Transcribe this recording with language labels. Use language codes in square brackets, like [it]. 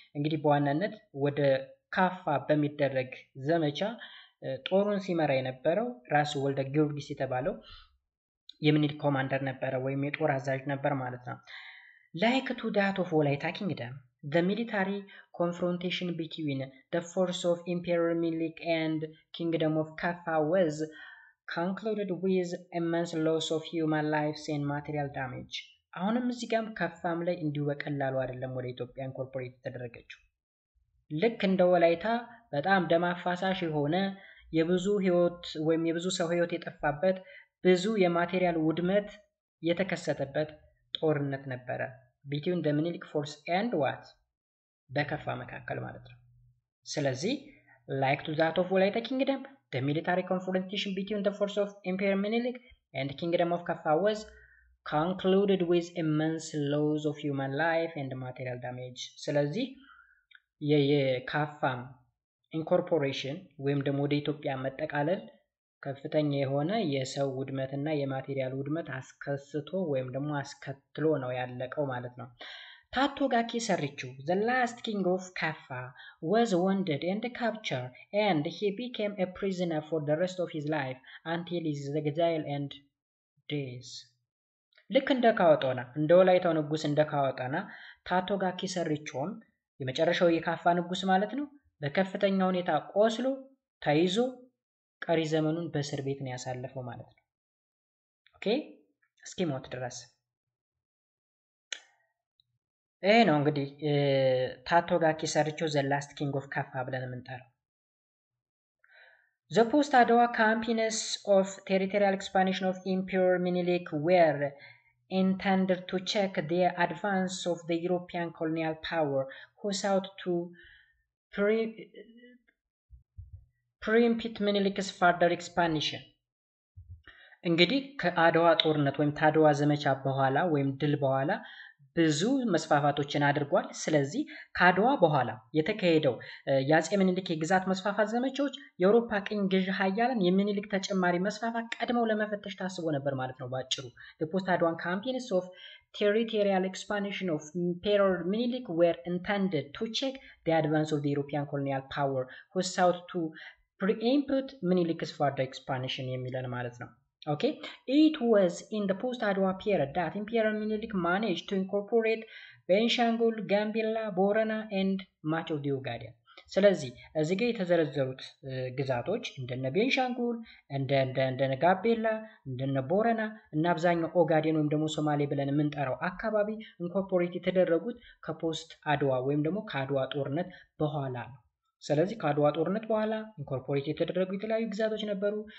[am] እንግዲህ በዋናነት ወደ ካፋ በሚደረግ ዘመቻ ጦሩን ሲመራ የነበረው ራስ ወልደ ጊዮርጊስ የተባለው የሚኒሊክ ኮማንደር ነበረ ወይም የጦር አዛዥ ነበር ማለት ነው። [en] Like to that of Walaita Kingdom, the military confrontation between the force of Emperor Minilik and Kingdom of Kaffa was concluded with immense loss of human lives and material damage. [am] አሁንም እዚህ ጋር ካፋም ላይ እንዲሁ በቀላሉ አይደለም ወደ ኢትዮጵያ ኢንኮርፖሬት ተደረገችው። ልክ እንደ ወላይታ በጣም ደም አፋሳሽ የሆነ የብዙ ህይወት ወይም የብዙ ሰው ህይወት የጠፋበት ብዙ የማቴሪያል ውድመት የተከሰተበት ጦርነት ነበረ [en] between the Minilik force and what [am] በከፋ መካከል ማለት ነው። ስለዚህ [en] like to that of Walaita Kingdom, the military confrontation between the force of Emperor Minilik and Kingdom of Kaffa was concluded with immense loss of human life and material damage. [am] ስለዚህ የካፋም ኢንኮርፖሬሽን ወይም ደግሞ ወደ ኢትዮጵያ መጠቃለል ከፍተኛ የሆነ የሰው ውድመትና የማቴሪያል ውድመት አስከስቶ ወይም ደግሞ አስከትሎ ነው ያለቀው ማለት ነው። ታቶጋኪ ሰሪቹ [en] the last king of Kaffa was wounded and captured and he became a prisoner for the rest of his life until his exile and death. [am] ልክ እንደ ካወጣና እንደ ወላይታው ንጉስ እንደ ካወጣና ታቶጋኪ ሰሪቹን የመጨረሻው የካፋ ንጉስ ማለት ነው በከፍተኛ ሁኔታ ቆስሎ ተይዞ ቀሪ ዘመኑን በእስር ቤት ነው ያሳለፈው ማለት ነው። ኦኬ እስኪሞት ድረስ ነው እንግዲህ [en] ታቶጋኪ ሰሪቾ the last king of Kaffa [am] ብለን የምንጠራው። [en] The post-Adwa campaigns of territorial expansion of Emperor Minilik were intended to check the advance of the European colonial power who sought to preempt Minilክ's further expansion. [am] እንግዲህ ከአድዋ ጦርነት ወይም ታድዋ ዘመቻ በኋላ ወይም ድል በኋላ ብዙ መስፋፋቶችን አድርጓል። ስለዚህ ከአድዋ በኋላ የተካሄደው የአፄ ምኒልክ የግዛት መስፋፋት ዘመቻዎች የአውሮፓ ቅኝ ገዢ ኃያላን የሚኒልክ ተጨማሪ መስፋፋት ቀድመው ለመፈተሽ ታስቦ ነበር ማለት ነው ባጭሩ። [en] The post-Adwan campaigns of territorial expansion of Emperor Minilik were intended to check the advance of the European colonial power who sought to preempt Minilik's further expansion [am] የሚለን ማለት ነው። [en] Okay, it was in the post-Adwa period that Emperor Minilik managed to incorporate Benishangul, Gambella, Borana and much of the Ogaden. [am] ስለዚህ እዚህ ጋር የተዘረዘሩት ግዛቶች እንደነ ቤንሻንጉል እንደነ ጋምቤላ እንደነ ቦረና እና አብዛኛው ኦጋዴን ወይም ደግሞ ሶማሌ ብለን የምንጠራው አካባቢ ኢንኮርፖሬት የተደረጉት ከፖስት አድዋ ወይም ደግሞ ከአድዋ ጦርነት በኋላ ነው። ስለዚህ ከአድዋ ጦርነት በኋላ ኢንኮርፖሬት የተደረጉ የተለያዩ ግዛቶች ነበሩ።